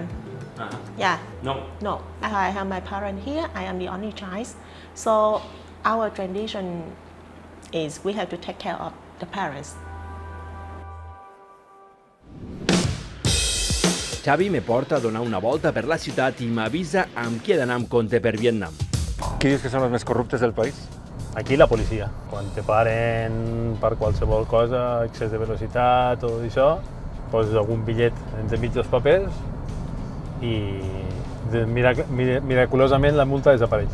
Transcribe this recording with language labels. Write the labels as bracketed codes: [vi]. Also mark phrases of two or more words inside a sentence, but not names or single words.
[en] Yeah. No. I have my parents here. I am the only child. So our tradition is we have to take care of the parents. [ca] Xavi me porta a donar una volta per la ciutat i m'avisa amb qui he d'anar amb compte per Vietnam. Qui dius que són els més corruptes del país? Aquí la policia, quan te paren per qualsevol cosa, excés de velocitat o això, poses algun bitllet entremig dels papers i miraculosament la multa desapareix.